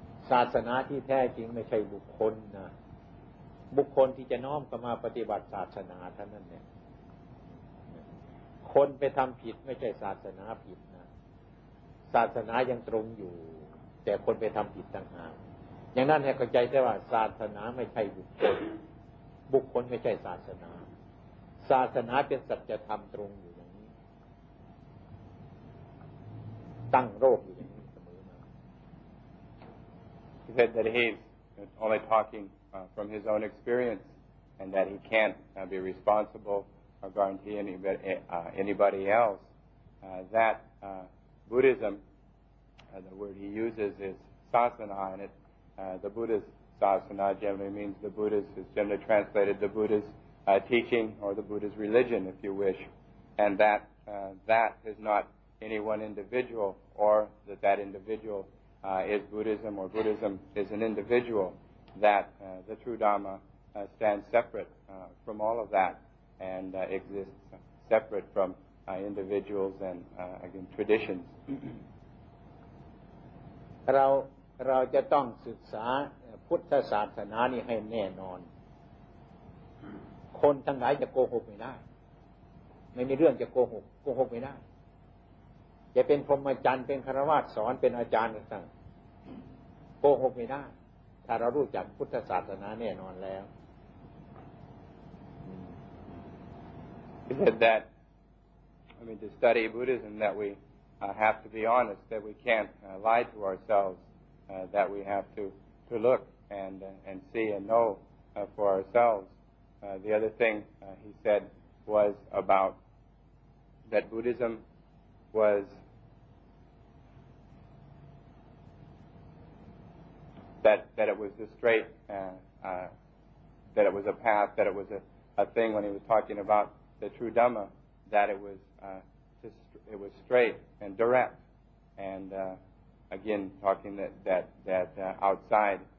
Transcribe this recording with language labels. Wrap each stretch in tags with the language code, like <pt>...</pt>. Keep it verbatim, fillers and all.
<th>ศาสนาที่แท้จริงไม่ใช่บุคคลนะบุคคลที่จะน้อมเข้ามาปฏิบัติศาสนาเท่านั้นเนี่ยคนไปทำผิดไม่ใช่ศาสนาผิดนะศาสนายังตรงอยู่แต่คนไปทำผิดต่างหากอย่างนั้นให้เข้าใจได้ว่าศาสนาไม่ใช่บุคคลบุคคลไม่ใช่ศาสนาศาสนาเป็นสัจธรรมตรงอยู่อย่างนี้ตั้งโลกอยู่อย่างนี้เสมอมา</th> <en>He said that he's only talking uh, from his own experience and that he can't uh, be responsible or guarantee anybody, uh, anybody else uh, that uh, Buddhism uh, the word he uses is sasana and it Uh, the Buddha's sasana generally means the Buddha's, is generally translated the Buddha's uh, teaching or the Buddha's religion, if you wish, and that uh, that is not any one individual or that that individual uh, is Buddhism or Buddhism is an individual, that uh, the true Dhamma uh, stands separate uh, from all of that and uh, exists separate from uh, individuals and, uh, again, traditions.</en> <th>เราเราจะต้องศึกษาพุทธศาสนานี่ให้แน่นอนคนทั้งหลายจะโกหกไม่ได้ไม่มีเรื่องจะโกหกโกหกไม่ได้จะเป็นพรหมจรรย์เป็นฆราวาสสอนเป็นอาจารย์ต่างๆโกหกไม่ได้ถ้าเรารู้จักพุทธศาสนาแน่นอนแล้ว</th> <en>He said that I mean to study Buddhism that we uh, have to be honest that we can't uh, lie to ourselves Uh, that we have to, to look and uh, and see and know uh, for ourselves. Uh, the other thing uh, he said was about that Buddhism was that that it was the straight uh, uh, that it was a path that it was a, a thing when he was talking about the true Dhamma that it was uh, just, it was straight and direct and. Uh, Again, talking that that that uh, outside</en>